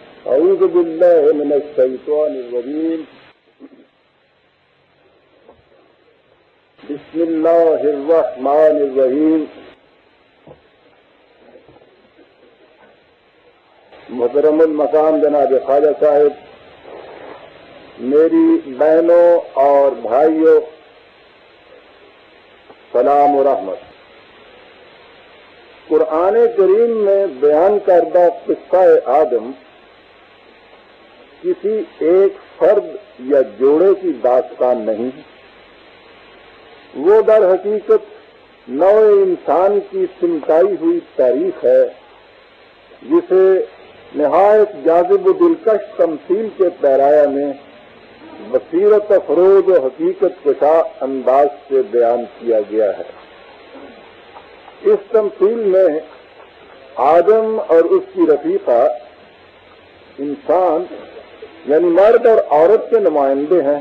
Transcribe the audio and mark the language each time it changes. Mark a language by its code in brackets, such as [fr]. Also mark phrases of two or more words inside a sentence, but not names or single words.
[ar] أعوذ بالله من الشيطان الرجيم. بسم الله الرحمن الرحيم. [ur] محترم المقام جناب خواجہ صاحب، میری بہنوں اور بھائیوں، سلام و رحمت. قرآن کریم میں بیان کردہ قصہ آدم کسی ایک فرد یا جوڑے کی داستان نہیں، وہ در حقیقت نوع انسان کی سمٹائی ہوئی تاریخ ہے، جسے نہایت جاذب و دلکش تمثیل کے پیرایا میں بصیرت افروز و حقیقت کشا انداز سے بیان کیا گیا ہے. اس تمثیل میں آدم اور اس کی رفیقہ انسان یعنی مرد اور عورت کے نمائندے ہیں.